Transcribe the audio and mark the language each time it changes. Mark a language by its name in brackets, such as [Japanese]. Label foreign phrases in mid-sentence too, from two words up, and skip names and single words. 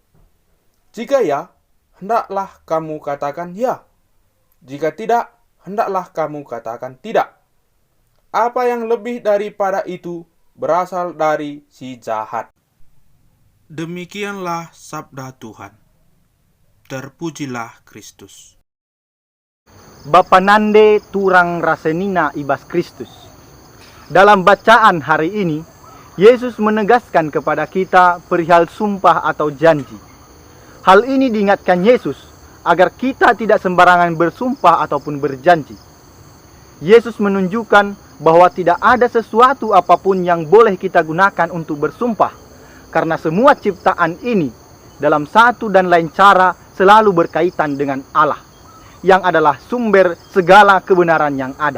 [Indonesian] Jika ya, hendaklah kamu katakan ya. Jika tidak, hendaklah kamu katakan tidak. Apa yang lebih daripada itu berasal dari si jahat. Demikianlah sabda Tuhan. Terpujilah Kristus. [Batak Karo] Bapa nande turang rasenina ibas Kristus. [Indonesian] Dalam bacaan hari ini, Yesus menegaskan kepada kita perihal sumpah atau janji. Hal ini diingatkan Yesus agar kita tidak sembarangan bersumpah ataupun berjanji. Yesus menunjukkan bahwa tidak ada sesuatu apapun yang boleh kita gunakan untuk bersumpah, karena semua ciptaan ini dalam satu dan lain cara selalu berkaitan dengan Allah, yang adalah sumber segala kebenaran yang ada.